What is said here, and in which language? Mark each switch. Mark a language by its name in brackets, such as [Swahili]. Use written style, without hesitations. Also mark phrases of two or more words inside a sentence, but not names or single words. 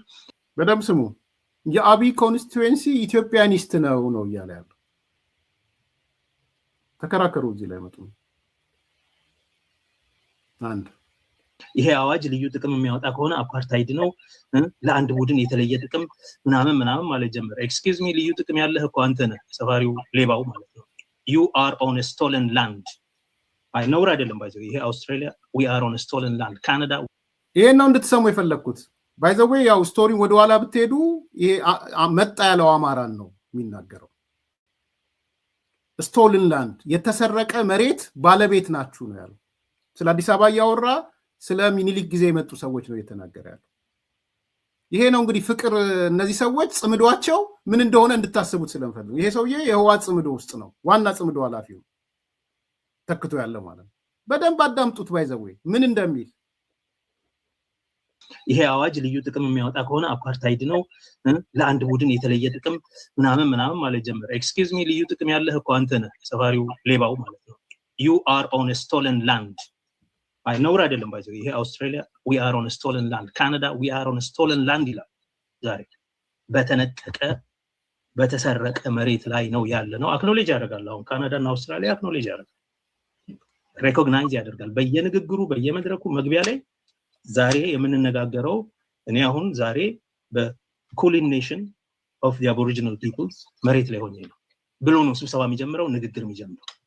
[Amharic] በደም ስሙ የአብይ [English] constituency Ethiopianist [Amharic] ነው እያለ ያለው ተከራከሩ። እዚህ ላይ መጡ አንድ ይሄ አዋጅ ልዩ ጥቅም የሚያወጣ ከሆነ አፓርታይድ ነው ለአንድ ቡድን የተለየ ጥቅም ምናምን ማለት ጀመረ። [English] excuse me [Amharic] ልዩ ጥቅም ያለህ እኮ አንተ ነህ ሰፋሪው ሌባው ማለት ነው። [English] you are on a stolen land [Amharic] አይ ነውር አይደለም ባይዘው ይሄ አውስትራሊያ [English] we are on a stolen land [Amharic] ካናዳ ይሄ ነው እንድትሰሙ የፈለኩት ባይዘው ያው ስቶሪ ወደ ኋላ ብትሄዱ ይሄ መጣ ያለው አማራን ነው የሚናገረው። [English] stolen land [Amharic] የተሰረቀ መሬት ባለቤት ናችሁ ነው ያለው። ስለ አዲስ አበባ ያወራ ስለ ሚኒሊክ ጊዜ የመጡ ሰዎች ነው የተናገረ ያለው። ይሄ ነው እንግዲህ ፍቅር እነዚህ ሰዎች ጽምዷቸው ምን እንደሆነ እንድታስቡት ስለምፈልግ ይሄ ሰውዬ የህዋት ጽምዶ ውስጥ ነው ዋና ጽምዶ ኃላፊው ተክቶ ያለ ማለት ነው። በደንብ አዳምጡት ባይዘው ምን እንደሚል። ይሄ አዋጅ ልዩ ጥቅም የሚያወጣ ከሆነ አፓርታይድ ነው ለአንድ ቡድን የተለየ ጥቅም ምናምን ማለት ጀመረ። [English] excuse me [Amharic] ልዩ ጥቅም ያለህ እኮ አንተ ነህ ሰፋሪው ሌባው ማለት ነው። [English] you are on a stolen land [Amharic] አይ ነውር አይደለም ባይዘው ይሄ አውስትራሊያ [English] we are on a stolen land [Amharic] ካናዳ [English] we are on a stolen land [Amharic] ይላል። ዛሬ በተነጠቀ በተሰረቀ መሬት ላይ ነው ያለ ነው። አክኖሌጅ ያደርጋል። አሁን ካናዳ እና አውስትራሊያ አክኖሌጅ ያደርጋል፣ ሬኮግናይዝ ያደርጋል በየንግግሩ በየመድረኩ መግቢያ ላይ። ዛሬ የምንነጋገረው እኔ አሁን ዛሬ በኩሊን ኔሽን ኦፍ ዘ አቦሪጂናል ፒፕልስ መሬት ላይ ሆኜ ነው ብሎ ነው ስብሰባ የሚጀምረው ንግግር የሚጀምረው።